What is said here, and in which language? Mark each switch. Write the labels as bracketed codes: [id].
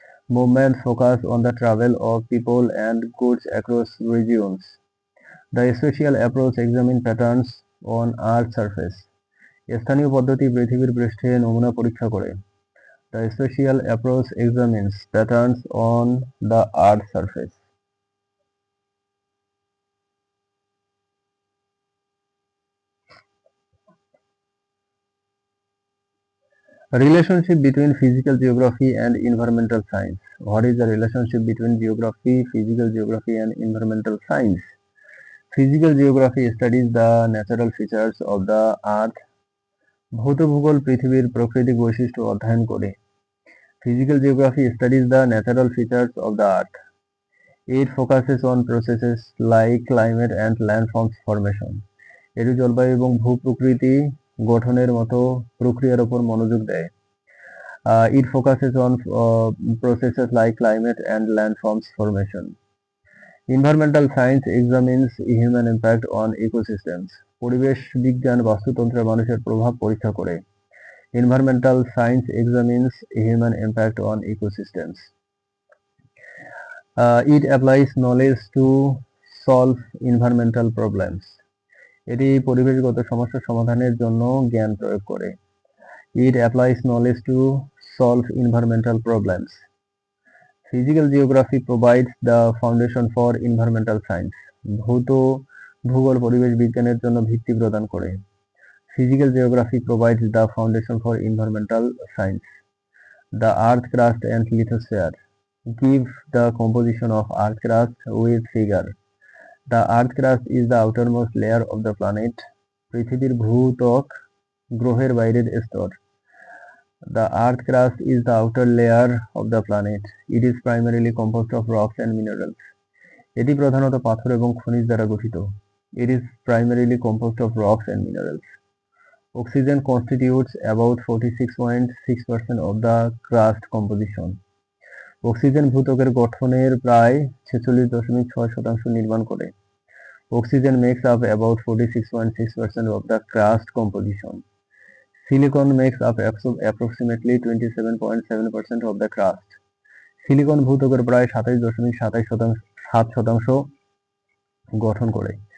[en] Movement focus on the travel of people and goods across regions. The spatial approach examine patterns on Earth's surface. [bn] স্থানীয় পদ্ধতি পৃথিবীর পৃষ্ঠে নমুনা পরীক্ষা করে। [en] The spatial approach examines patterns on the Earth's surface. Relationship between physical geography and environmental science. What is the relationship between geography, physical geography and environmental science? Physical geography studies the natural features of the earth. [bn] ভৌত ভূগোল পৃথিবীর প্রাকৃতিক বৈশিষ্ট্য অধ্যয়ন করে। [en] Physical geography studies the natural features of the earth. It focuses on processes like climate and landforms formation. [bn] এটি জলবায়ু এবং ভূপ্রকৃতি গঠনের মতো প্রক্রিয়ার উপর মনোযোগ দেয়। [en] It focuses on processes like climate and landforms formation. Environmental science examines human impact on ecosystems. [bn] পরিবেশ বিজ্ঞান বাস্তুতন্ত্রে মানুষের প্রভাব পরীক্ষা করে। [en] Environmental science examines human impact on ecosystems. It applies knowledge to solve environmental problems. [bn] এটি পরিবেশগত সমস্যা সমাধানের জন্য জ্ঞান প্রয়োগ করে। [en] It applies knowledge to solve environmental problems. Physical geography provides the foundation for environmental science. [bn] ভৌত ভূগোল পরিবেশ বিজ্ঞানের জন্য ভিত্তি প্রদান করে। [en] Physical geography provides the foundation for environmental science. The earth crust and lithosphere. Give the composition of earth crust with figure. The earth crust is the outermost layer of the planet. [bn] পৃথিবীর ভূত্বক গ্রহের বাইরের স্তর। [en] The earth crust is the outer layer of the planet. It is primarily composed of rocks and minerals. [bn] এটি প্রধানত পাথর এবং খনিজ দ্বারা গঠিত। [en] It is primarily composed of rocks and minerals. Oxygen constitutes about 46.6% of the crust composition. [bn] Oxygen ভূত্বকের গঠনের প্রায় 46.6% নির্মাণ করে। [en] Oxygen makes up about 46.6% of the crust composition. Silicon makes up approximately 27.7% of the crust. [bn] Silicon ভূত্বকের প্রায় 27.7% গঠন করে।